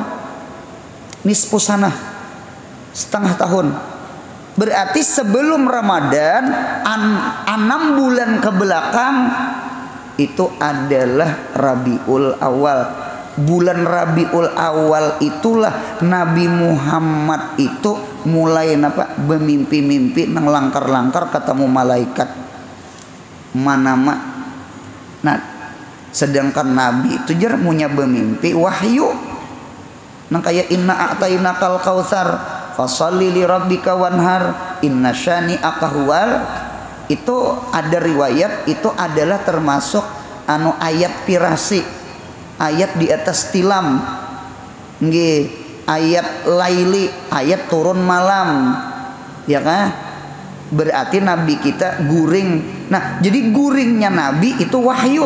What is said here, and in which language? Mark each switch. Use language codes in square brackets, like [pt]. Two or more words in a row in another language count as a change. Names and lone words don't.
[ar] نصف سنة, [id] setengah tahun. Berarti sebelum Ramadan 6 bulan ke belakang itu adalah Rabiul Awal. Bulan Rabiul Awal itulah Nabi Muhammad itu mulai bermimpi-mimpi [bjn] nang langkar-langkar [id] ketemu malaikat manama. Nah, sedangkan Nabi itu munya bermimpi wahyu nang kayak [ar] إنا أعطيناك الكوثر فصل لربك وانحر إن شانئك هو. [id] Itu ada riwayat itu adalah termasuk ayat pirasi, ayat di atas tilam, nggih, ayat laili, ayat turun malam, ya kan? Berarti Nabi kita guring. Nah, jadi guringnya Nabi itu wahyu.